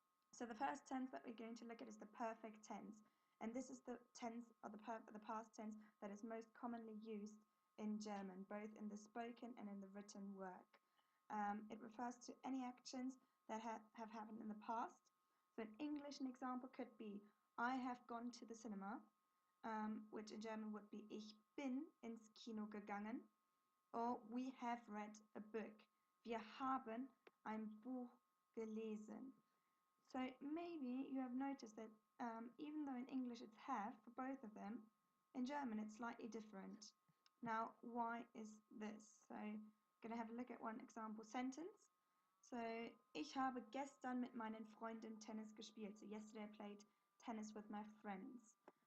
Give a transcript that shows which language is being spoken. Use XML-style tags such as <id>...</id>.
<en>So the first tense that we're going to look at is the perfect tense. And this is the tense, or the past tense, that is most commonly used in German, both in the spoken and in the written work. It refers to any actions that have happened in the past. So in English, an example could be, I have gone to the cinema, which in German would be,</en> <de>ich bin ins Kino gegangen,</de> <en>or we have read a book.</en> <de>Wir haben ein Buch gelesen.</de> <en>So maybe you have noticed that even though in English it's have for both of them, in German it's slightly different. Now, why is this? So, I'm going to have a look at one example sentence.</en> <de>So, ich habe gestern mit meinen Freunden Tennis gespielt.</de> <en>So, yesterday I played tennis with my friends.</en>